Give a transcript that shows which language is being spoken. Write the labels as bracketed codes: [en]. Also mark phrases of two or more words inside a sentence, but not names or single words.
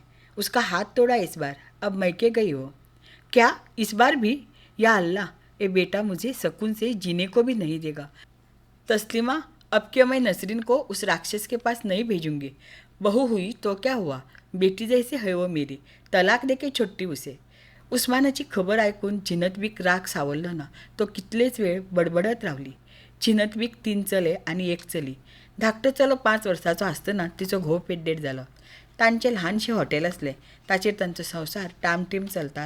[hi] उसका हाथ तोड़ा इस बार. अब मैके गई हो. क्या इस बार भी? [ar] يا الله, [hi] ये बेटा मुझे सुकून से जीने को भी नहीं देगा. तस्लीमा, अब क्या मैं नसरीन को उस राक्षस के पास नहीं भेजूंगी. बहू हुई तो क्या हुआ, बेटी जैसे है वो मेरी. तलाक देके छोटी उसे. [kok] उस्मानाची खबर ऐकून झिनतबीक राग सावरलो ना. तो कितलेच वेळ बडबडत रावली. झिनतबीक 3 चले आणि 1 चली. धाकटो चलो 5 वर्साचो आसतना तिचो घोव पेड्डेर जालो. तांचें ल्हानशें हॉटेल आसलें, ताचेर तांचो संवसार टामटीम चलतालो.